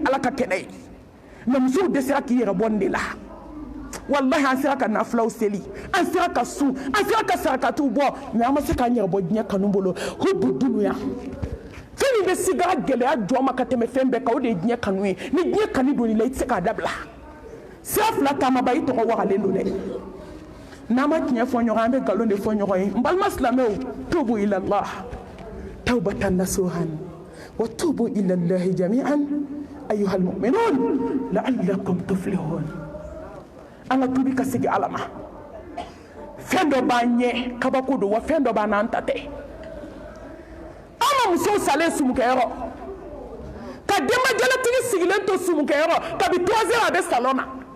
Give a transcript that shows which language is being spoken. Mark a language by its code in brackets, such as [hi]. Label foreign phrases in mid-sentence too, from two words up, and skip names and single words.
[bm] ala ka kɛnɛ ye mais musow dɛsɛra k'i yɛrɛ bɔ nin de la wallahi an sera ka nafulaw seli an sera ka sun an sera ka sarakatiw bɔ mais an ma se k'an yɛrɛ bɔ diɲɛ kanu bolo [ar] حب الدنيا [bm] fɛn min bɛ sigara gɛlɛya jɔ ma ka tɛmɛ fɛn bɛɛ kan o de ye diɲɛ kanu ye ni diɲɛ kanu donn'i la i tɛ se k'a dabila sira fila taamaba i tɔgɔ wagalen don dɛ n'an ma tiɲɛ fɔ ɲɔgɔn an bɛ nkalon de fɔ ɲɔgɔn ye n balima silamɛw [ar] توبوا إلى الله توبة نصوحا وتوبوا إلى الله جميعا أيها المؤمنون لعلكم تفلحون [bm] an ka tubi ka segin ala ma fɛn dɔ b'an ɲɛ kabako don wa fɛn dɔ b'an n'an ta tɛ an ma musow salen sumukɛyɔrɔ ka denbajalatigi sigilen to sumukɛyɔrɔ kabi 3 heures a bɛ salon na